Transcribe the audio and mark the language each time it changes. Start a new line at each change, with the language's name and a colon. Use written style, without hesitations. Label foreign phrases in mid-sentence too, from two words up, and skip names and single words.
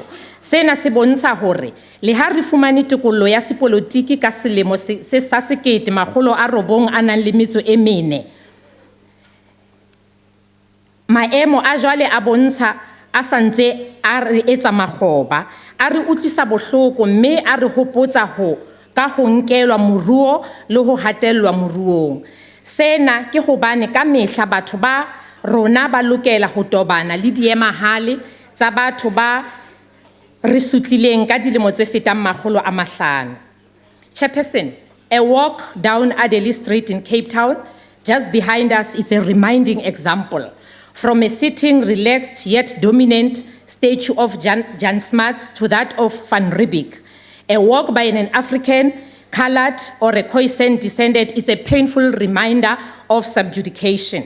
Southern Sotho: Sena se bontsha hore le ha re fumane tokollo ya sepolotiki ka selemo se sa 1994, maemo a jwale a bontsha a santse a re etsa makgoba, a re utlwisa bohloko mme a re hopotsa ho ka ho nkelwa moruo le ho hatellwa moruong. Sena ke hobane ka mehla batho ba rona ba lokela ho tobana le diemahale tsa batho ba re sutlileng ka dilemo tse fetang 500.
English: Chairperson, a walk down Adderley Street in Cape Town, just behind us, is a reminding example. From a sitting, relaxed, yet dominant statue of Jan Smuts to that of Van Riebeeck. A walk by an African, colored, or a Khoisan descendant is a painful reminder of subjugation.